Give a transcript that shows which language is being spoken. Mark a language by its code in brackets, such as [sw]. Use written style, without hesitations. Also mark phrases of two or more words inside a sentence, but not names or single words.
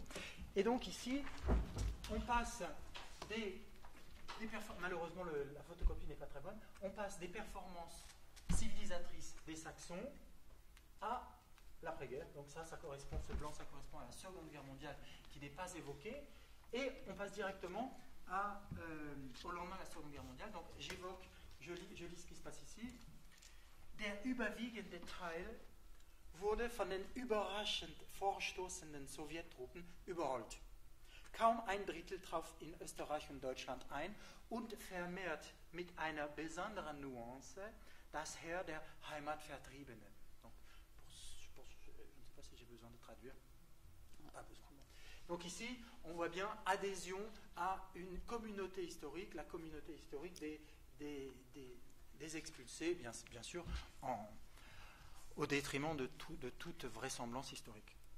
[fr] Et donc ici, on passe malheureusement la photocopie n'est pas très bonne, on passe des performances civilisatrices des Saxons à l'après-guerre. Donc ça correspond, ce blanc, ça correspond à la Seconde Guerre mondiale qui n'est pas évoquée. Et on passe directement au lendemain de la Seconde Guerre mondiale. Donc je lis ce qui se passe ici. [de] Der überwiegende Teil wurde von den überraschend vorstoßenden Sowjettruppen überrollt. Kaum ein Drittel traf in Österreich und Deutschland ein und vermehrt mit einer besonderen Nuance das Heer der Heimatvertriebenen. [fr] Donc, je ne sais pas si j'ai besoin de traduire. Pas besoin. Donc ici, on voit bien adhésion à une communauté historique, la communauté historique des expulsés, bien sûr, au détriment de toute vraisemblance historique.